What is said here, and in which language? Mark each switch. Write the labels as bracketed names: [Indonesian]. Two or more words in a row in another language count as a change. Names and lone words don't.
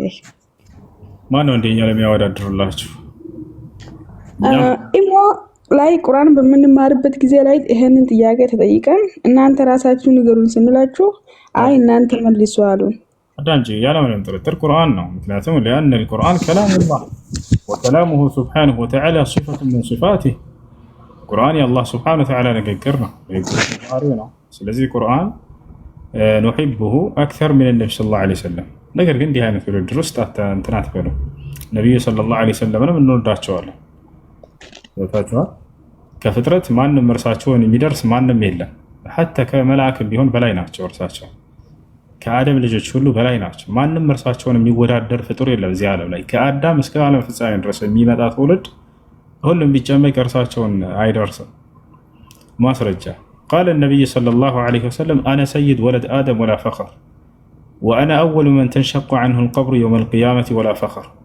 [Amharic] ማነው እንደኛ ለሚያወዳድሩላችሁ? ኢሞ ላይ ቁርአን በምንማርበት ጊዜ ላይ ይሄንን ጥያቄ ተጠይቀን እናንተ ራሳችሁ ንገሩን ስንላችሁ አይ እናንተ መልሱ አሉን። አዳንጂ ያለምንም ጥርጥር ቁርአን ነው። ምክንያቱም [Arabic] لأن القرآن كلام الله وكلامه سبحانه وتعالى صفة من صفاته [Amharic] ቁርአን የአላህ [Arabic] سبحانه وتعالى [Amharic] ንግግር ነው። ስለዚህ ቁርአን [Arabic] نحبه أكثر من النبي صلى الله عليه وسلم። [Amharic] ነገር ግን እንዲህ አይነት ውድድር ውስጥ እንትን አትበሉ። ነብዩ [Arabic] صلى الله عليه وسلم [Amharic] እንወዳቸዋለን። ከፍጥረት ማንም እርሳቸውን የሚደርስ ማንም የለም። ሐታ ከመላእክት ቢሆን በላይ ናቸው። እርሳቸው ከአደም ልጆች ሁሉ በላይ ናቸው። ማንም እርሳቸውን የሚወዳደር ፍጡር የለም እዚህ ዓለም ላይ። ከአዳም እስከ ዓለም ፍጻሜ ድረስ የሚመጣ ትውልድ ሁሉም ቢጨመቅ እርሳቸውን አይደርስም። ማስረጃ [Arabic] قال النبي صلى الله عليه وسلم أنا سيد ولد آدم ولا فخر وأنا أول من تنشق عنه القبر يوم القيامة ولا فخر።